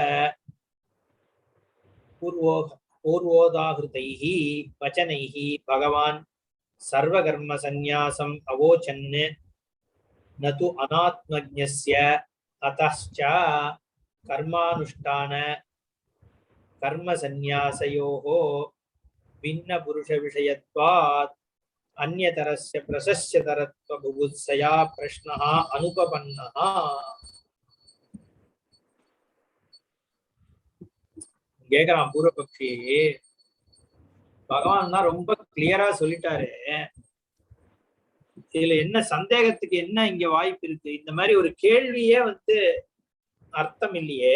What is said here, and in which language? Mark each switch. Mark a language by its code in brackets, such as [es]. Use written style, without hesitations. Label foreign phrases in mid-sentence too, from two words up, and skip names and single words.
[sa] पूर्वोदाहृतैः वचनैः भगवान् सर्व कर्म संन्यासम् अवोचत् न तु अनात्मज्ञस्य अतश्च कर्मानुष्ठान कर्म संन्यासयोः भिन्न पुरुष विषयत्वात् अन्यतरस्य प्रशस्यतरत्व बुभुत्सया प्रश्नः अनुपपन्नः. [ta] கேக்குறான் பூர்வபக்ஷி, பகவான் தான் ரொம்ப கிளியரா சொல்லிட்டாரு, இதுல என்ன சந்தேகத்துக்கு என்ன இங்க வாய்ப்பு இருக்கு? இந்த மாதிரி ஒரு கேள்வியே அர்த்தம் இல்லையே.